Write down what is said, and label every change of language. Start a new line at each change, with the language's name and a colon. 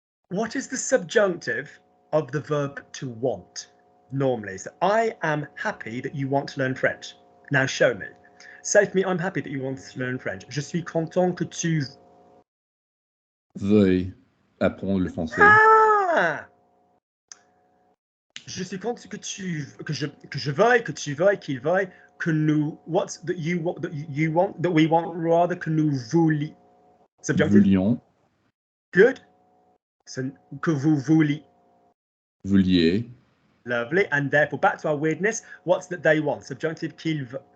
English: What is the subjunctive of the verb to want normally? So I am happy that you want to learn French. Now show me. Say for me, I'm happy that you want to learn French.
French: Je suis content que tu... Veuille apprendre le français. Ah! Je suis content que je veuille, que tu veuilles, qu'il veuille, que nous...
English: What's that you want, that we want rather,
French: que nous voulions.
English: Subjunctive.
French: Voulions. Good. So, que vous vouliez. Vouliez.
English: Lovely. And therefore, back to our weirdness. What's that they want? Subjunctive, qu'il